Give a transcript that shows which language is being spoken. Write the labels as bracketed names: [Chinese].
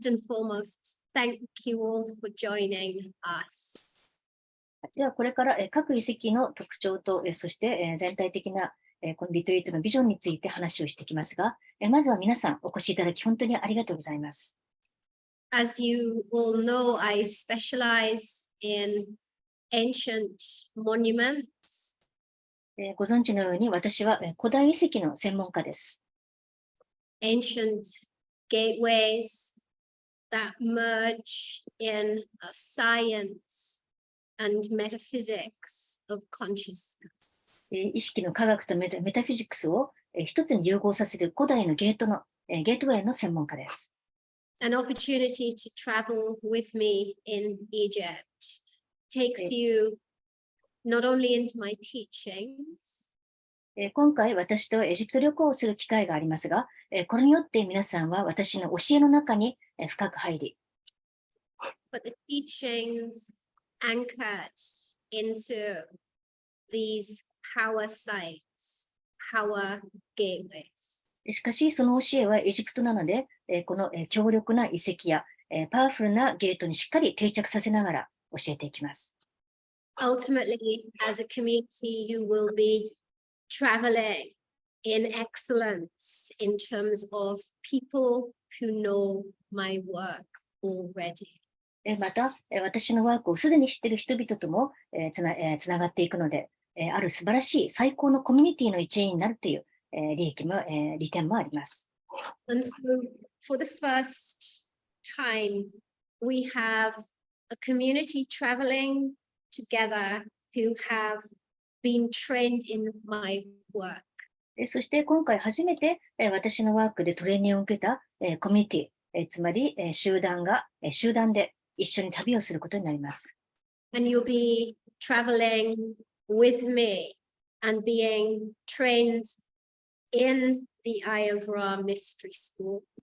[English] and foremost, thank you all for joining us. [Japanese] ではこれから各遺跡の特徴とそして全体的なこのリトリートのビジョンについて話をしていきますが、まずは皆さんお越しいただき本当にありがとうございます。 [English] As you all know, I specialize in ancient monuments. [Japanese] ご存知のように私は古代遺跡の専門家です。 [English] Ancient gateways that merge in a science and metaphysics of consciousness. [Japanese] 意識の科学とメタフィジクスを一つに融合させる古代のゲートウェイの専門家です。 [English] An opportunity to travel with me in Egypt takes you not only into my teachings, [Japanese] 今回私とエジプト旅行をする機会がありますが、これによって皆さんは私の教えの中に深く入り、 [English] but the teachings anchored into these power sites, power gateways. [Japanese] しかしその教えはエジプトなので、この強力な遺跡やパワフルなゲートにしっかり定着させながら教えていきます。 [English] Ultimately, as a community, you will be traveling in excellence in terms of people who know my work already. [Japanese] また、私のワークをすでに知っている人々ともつながっていくので、ある素晴らしい最高のコミュニティの一員になるという利点もあります。 [English] And so, for the first time, we have a community traveling together who have been trained in my work. [Japanese] そして今回初めて私のワークでトレーニングを受けたコミュニティ、つまり集団で一緒に旅をすることになります。 [English] And you'll be traveling with me and being trained in the Eye of Ra Mystery School.